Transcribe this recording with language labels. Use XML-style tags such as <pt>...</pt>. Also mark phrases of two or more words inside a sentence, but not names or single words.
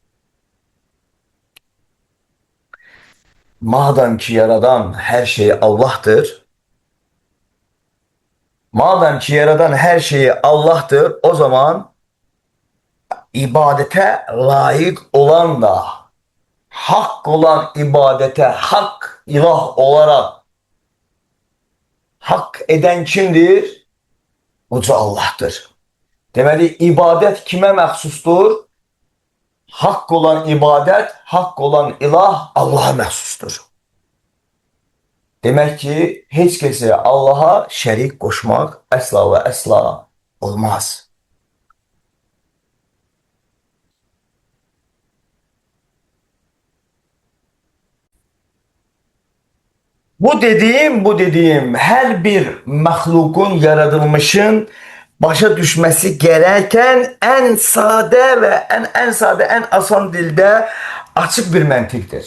<tr>Madem ki yaradan her şey Allah'tır, madem ki yaradan her şeyi Allah'tır, o zaman ibadete layık olan da, hak olan ibadete hak ilah olarak hak eden kimdir? Uca Allah'tır.</tr> <az>Deməli, ibadet kime məxsusdur? Hak olan ibadet, hak olan ilah Allah'a məxsusdur. Demek ki, heç kəsə Allah'a şərik qoşmaq əsla və əsla olmaz.</az> <tr>Bu dediğim her bir məxluqun, yaradılmışın başa düşmesi gereken en sade ve en asan dilde açık bir məntiqdir.</tr>